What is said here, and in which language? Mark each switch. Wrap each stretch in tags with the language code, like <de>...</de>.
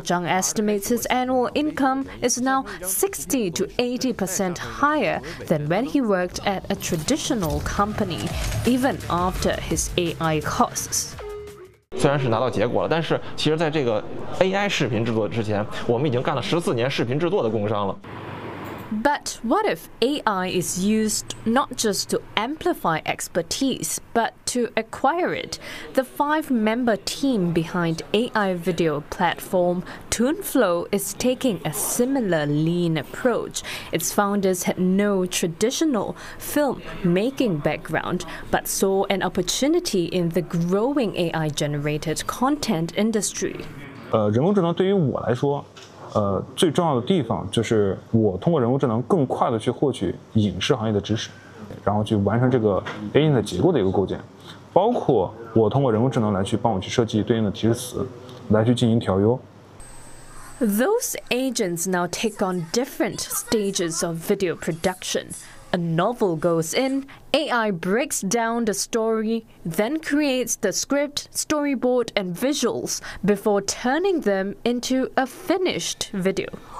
<en>Zhang estimates his annual income is now 60% to 80% higher than when he worked at a traditional company, even after his AI costs.</en> <zh>虽然是拿到结果了，但是其实在这个 AI 视频制作之前，我们已经干了14年视频制作的工商了。But</zh> <en>what if AI is used not just to amplify expertise, but to acquire it? The 5-member team behind AI video platform TuneFlow is taking a similar lean approach. Its founders had no traditional film-making background, but saw an opportunity in the growing AI-generated content industry.</en> <zh>人工智能对于我来说，最重要的地方就是我通过人工智能更快地去获取影视行业的知识，然后去完成这个 AI 的结构的一个构建，包括我通过人工智能来去帮我去设计对应的提示词，来去进行调优。</zh> <en>Those agents now take on different stages of video production. A novel goes in, AI breaks down the story, then creates the script, storyboard, and visuals before turning them into a finished video.</en>